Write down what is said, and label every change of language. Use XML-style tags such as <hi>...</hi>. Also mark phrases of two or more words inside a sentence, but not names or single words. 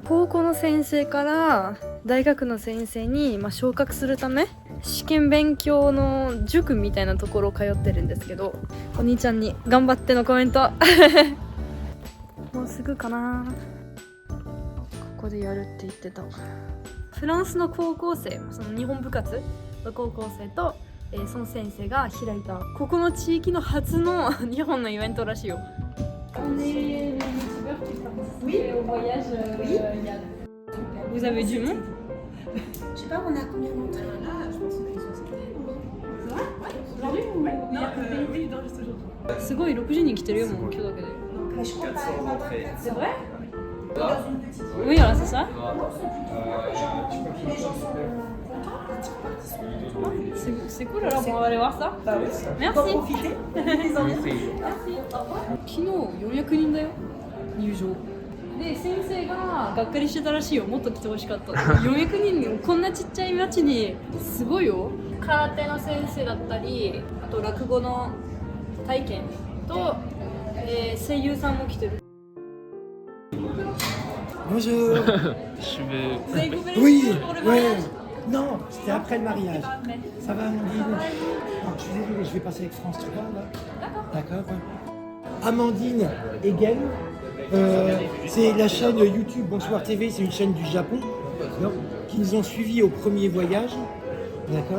<ja>高校の先生から大学の先生に、昇格するため試験勉強の塾みたいなところを通ってるんですけど、お兄ちゃんに頑張ってのコメントもうすぐかな。ここでやるって言ってた。フランスの高校生、その日本部活の高校生とその先生が開いたここの地域の初の日本のイベントらしいよ。</ja> <fr>Vous avez du monde? Je sais pas, on a combien d'entrées là? Je pense qu'on a une soixantaine. C'est vrai? Aujourd'hui ou oui, non, juste aujourd'hui.</fr> <ja>すごい60人来てるよ、もう今日だけで。</ja> <fr>Mais je compte pas les entrées. C'est vrai? Dans une petite. Oui, voilà, c'est ça. Les gens sont contents. C'est cool, alors on va aller voir ça. Bah oui. Merci. Pour profiter. Les entrées.</fr> <ja>昨日400人だよ、入場で。先生ががっかりしてたらしいよ。もっと来てほしかった400人こんなちっちゃい町に。すごいよ。空手の先生だったり、あと落語の体験と、声優さんも来てる。</ja> <fr>Bonjour. Je vais. Vous avez coupé les Oui, cheveux pour le ouais. mariage? Non, c'était après le mariage. Ça va, Amandine? Oh, je suis désolé, je vais passer avec France 3 là. D'accord. Amandine Egen, c'est la chaîne YouTube Bonsoir TV, c'est une chaîne du Japon, d'accord, qui nous ont suivis au premier voyage, d'accord.</fr>